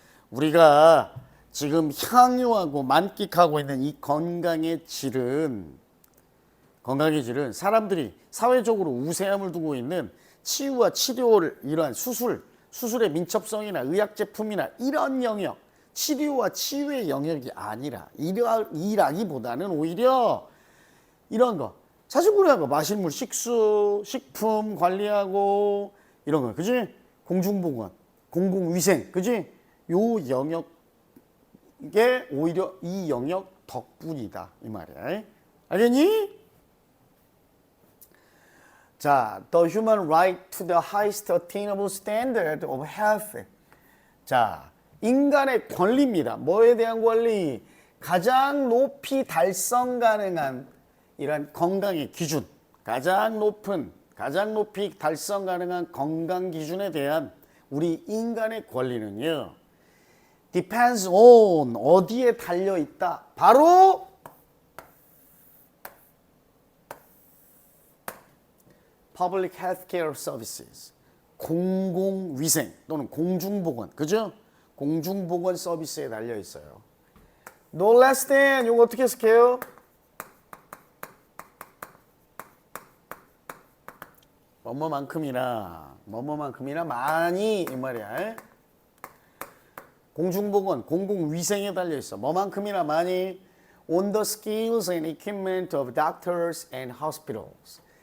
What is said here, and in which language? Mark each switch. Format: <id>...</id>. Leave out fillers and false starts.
<ko>우리가 지금 향유하고 만끽하고 있는 이 건강의 질은 사람들이 사회적으로 우세함을 두고 있는 치유와 치료를 이러한 수술의 민첩성이나 의학 제품이나 이런 영역, 치료와 치유의 영역이 아니라 이라기보다는 오히려 이런 거, 사실 우리가 마실 물, 식수, 식품 관리하고 이런 거, 그지? 공중보건, 공공위생, 그지? 요 영역에 오히려 이 영역 덕분이다 이 말이야. 알겠니?</ko> <en>자, the human right to the highest attainable standard of health.</en> <ko>자, 인간의 권리입니다. 뭐에 대한 권리? 가장 높이 달성 가능한 이런 건강의 기준, 가장 높이 달성 가능한 건강 기준에 대한 우리 인간의 권리는요,</ko> <en>depends on</en> <ko>어디에 달려 있다. 바로</ko> <en>public healthcare services,</en> <ko>공공위생 또는 공중보건, 그죠? 공중보건 서비스에 달려 있어요.</ko> <en>No less than,</en> <ko>이거 어떻게 해석해요? 뭐뭐만큼이나 많이 이 말이야. 공중보건, 공공위생에 달려 있어. 뭐만큼이나 많이</ko> <en>on the skills and equipment of doctors and hospitals.</en>